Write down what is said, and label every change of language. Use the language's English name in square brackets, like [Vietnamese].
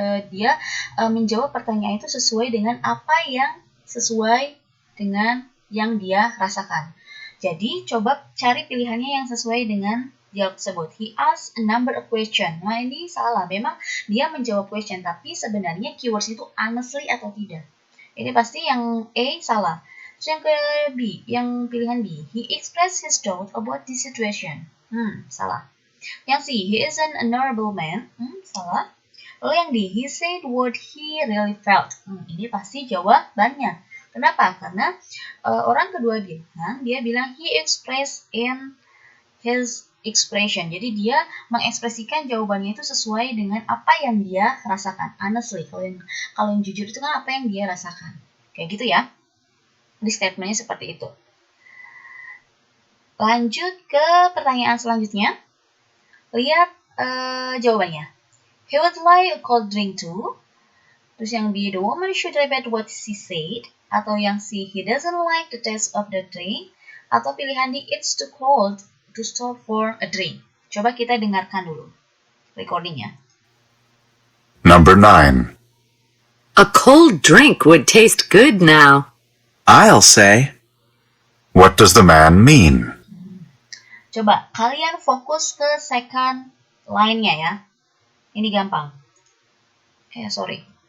[Indonesian] Dia menjawab pertanyaan itu sesuai dengan apa yang sesuai dengan yang dia rasakan. Jadi coba cari pilihannya yang sesuai dengan dialog tersebut. [English] He asked a number of questions. [Indonesian] Nah, ini salah. Memang dia menjawab question, tapi sebenarnya keywords itu honestly atau tidak. Ini pasti yang A salah. Terus yang ke B, yang pilihan B. [English] He expressed his doubt about the situation. [Indonesian] Salah. Yang C, [English] he is an honorable man. [Indonesian] Salah. Lalu yang D, [English] he said what he really felt. [Indonesian] Ini pasti jawabannya. Kenapa? Karena orang kedua dia bilang [English] he expressed in his expression. [Indonesian] Jadi dia mengekspresikan jawabannya itu sesuai dengan apa yang dia rasakan. Honestly, kalau yang jujur itu kan apa yang dia rasakan. Kayak gitu ya. Di statementnya seperti itu. Lanjut ke pertanyaan selanjutnya. Lihat jawabannya. [English] He would like a cold drink too. [Indonesian] Terus yang B, [English] the woman should repeat what she said. [Indonesian] Atau yang C, [English] he doesn't like the taste of the drink. [Indonesian] Atau pilihan D, [English] it's too cold to stop for a drink. [Indonesian] Coba kita dengarkan dulu recordingnya. [English] Number 9. A cold drink would taste good now. I'll say. What does the man mean? [Indonesian] Coba kalian fokus ke second line-nya ya. Ini gampang. Sorry.